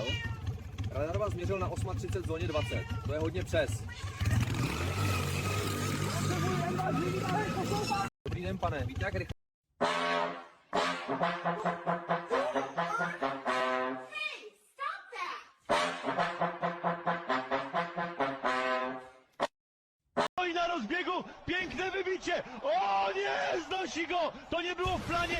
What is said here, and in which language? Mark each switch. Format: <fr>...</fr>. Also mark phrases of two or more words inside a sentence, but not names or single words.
<cs>Radar vás změřil na 8:30 zóně 20. To je hodně přes. Dobrý den, pane, víte, jak rychle...</cs> <pl>Oj, na rozbiegu, piękne wybicie! O nie, znosi go! To nie było w planie!</pl>